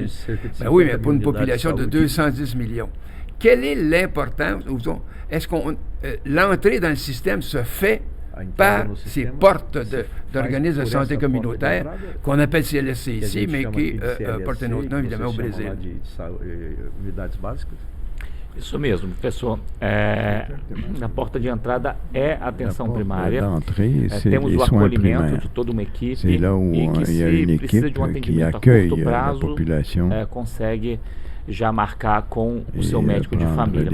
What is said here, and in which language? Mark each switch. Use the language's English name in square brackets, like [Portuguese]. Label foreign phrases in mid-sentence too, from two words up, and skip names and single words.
[French] Ben oui, mais pour une population de 210 millions. Quelle est l'importance, est-ce qu'on l'entrée dans le système se fait par ces portes d'organismes de santé communautaire qu'on appelle CLSC ici, mais qui portent un autre nom, évidemment, au Brésil. [Portuguese] Isso mesmo, professor. Na porta de entrada é a atenção primária. Temos o acolhimento de toda uma equipe e que, se precisa de um atendimento a curto prazo, consegue já marcar com o seu médico de família.